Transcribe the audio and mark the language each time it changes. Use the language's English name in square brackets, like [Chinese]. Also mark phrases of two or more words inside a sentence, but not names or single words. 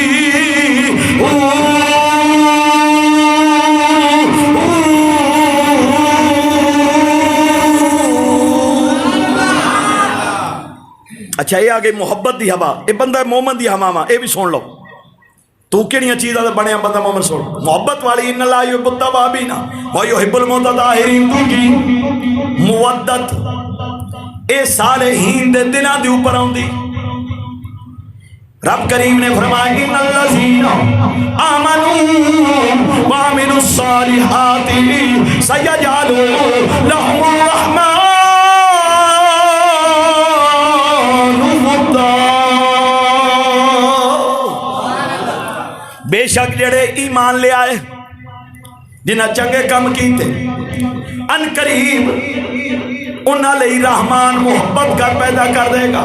[Punjabi] اچھا اے آ گئی محبت دی ہوا، اے بندہ مومن دی ہوا، اے وی سن لو. توں کہڑیاں چیزاں دا بنیا بندہ مومن? سن محبت والی [Arabic] إن الله يحب التوابين ويحب المتطهرين. [Punjabi] دوجی مودت، اے صالحین دے دلاں دے اتے آؤندی. رب کریم نے فرمایا [Arabic] إن الذين آمنوا وعملوا الصالحات سيجعل لهم الرحمن ودا. [Punjabi] بیشک جیہڑے ایمان لے آئے، جنہاں چنگے کم کیتے، عنقریب اوہناں لئی رحمان محبت کر پیدا کر دے گا.